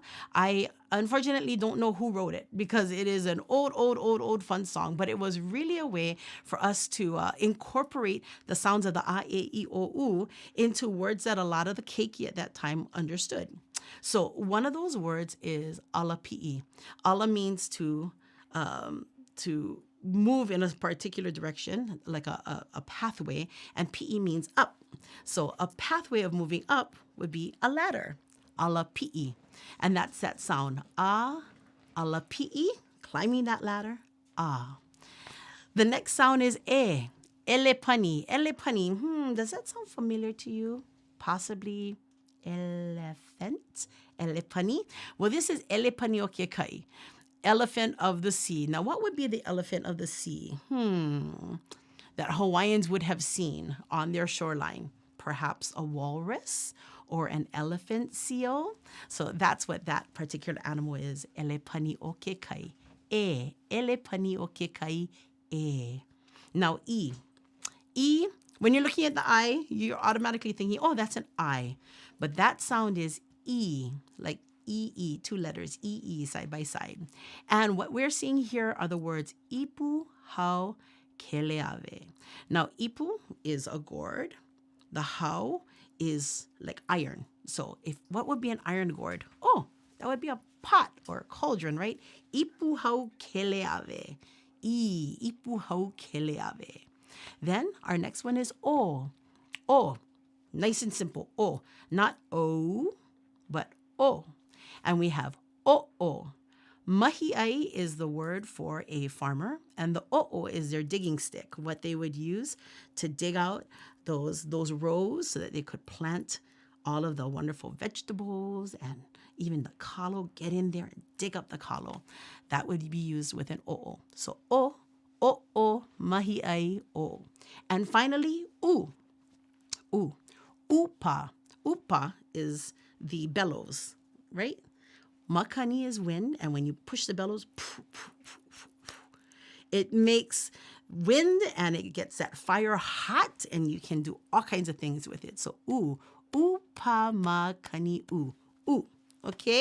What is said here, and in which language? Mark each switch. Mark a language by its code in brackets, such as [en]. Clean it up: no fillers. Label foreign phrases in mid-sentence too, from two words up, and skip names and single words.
[en] I unfortunately don't know who wrote it, because it is an old fun song, but it was really a way for us to incorporate the sounds of the A, E, I, O, U into words that a lot of the keiki at that time understood. So one of those words is [haw] ala pi'i. [en] Ala means to move in a particular direction, like a pathway, and pi'i means up. So a pathway of moving up would be a ladder, [haw] ala pi'i. [en] And that's that sound, [haw] ala pi'i, [en] climbing that ladder, ah. The next sound is [haw] e, elepani. [en] Elepani, does that sound familiar to you? Possibly elephant, elepani. Well, this is [haw] elepani o ke kai, [en] elephant of the sea. Now, what would be the elephant of the sea? That Hawaiians would have seen on their shoreline. Perhaps a walrus or an elephant seal. So that's what that particular animal is. [haw] Elepani o ke kai. E. Elepani o ke kai. E. [en] Now, E. E, when you're looking at the eye, you're automatically thinking, oh, that's an I. But that sound is E, like E, two letters, E, side by side. And what we're seeing here are the words [haw] ipu, hau, keleave. [en] Now, ipu is a gourd. The hau is like iron. So what would be an iron gourd? Oh, that would be a pot or a cauldron, right? [haw] Ipu hau keleave. Ipu hau keleave. [en] Then our next one is o. O, nice and simple. O, not o, but o. And we have o'o. Mahi'ai is the word for a farmer, and the o'o is their digging stick, what they would use to dig out those rows so that they could plant all of the wonderful vegetables and even the kalo, get in there and dig up the kalo. That would be used with an o'o. So [haw] o'o, mahi'ai, o. [en] And finally, [haw] u. Upa. [en] Upa is the bellows, right? Makani is wind, and when you push the bellows, it makes wind and it gets that fire hot, and you can do all kinds of things with it. So [haw] upa makani u. [en] Okay?